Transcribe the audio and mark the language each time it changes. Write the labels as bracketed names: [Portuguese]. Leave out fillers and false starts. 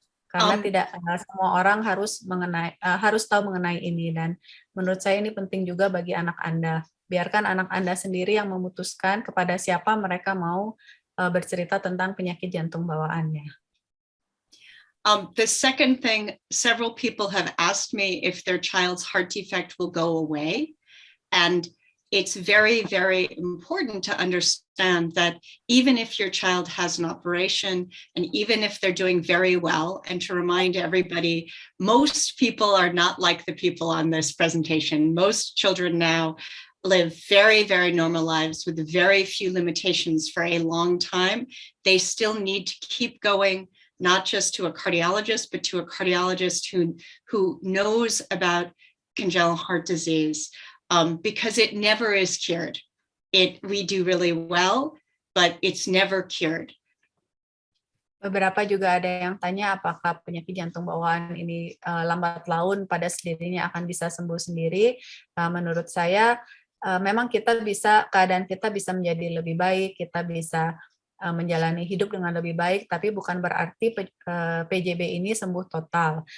[Indonesian] Karena tidak semua orang harus tahu mengenai ini, dan menurut saya ini penting juga bagi anak Anda. Biarkan anak Anda sendiri yang memutuskan kepada siapa mereka mau bercerita tentang penyakit jantung bawaannya. [English] The second thing, several people have asked me if their child's heart defect will go away. And it's very, very important to understand that even if your child has an operation, and even if they're doing very well, and to remind everybody, most people are not like the people on this presentation. Most children now live very, very normal lives with very few limitations for a long time. They still need to keep going not just to a cardiologist, but to a cardiologist who knows about congenital heart disease, because it never is cured. We do really well, but it's never cured. [Indonesian] Beberapa juga ada yang tanya apakah penyakit jantung bawaan ini lambat laun pada sendirinya akan bisa sembuh sendiri. Menurut saya memang keadaan kita bisa menjadi lebih baik, kita bisa menjalani hidup dengan lebih baik, tapi bukan berarti PJB ini sembuh total.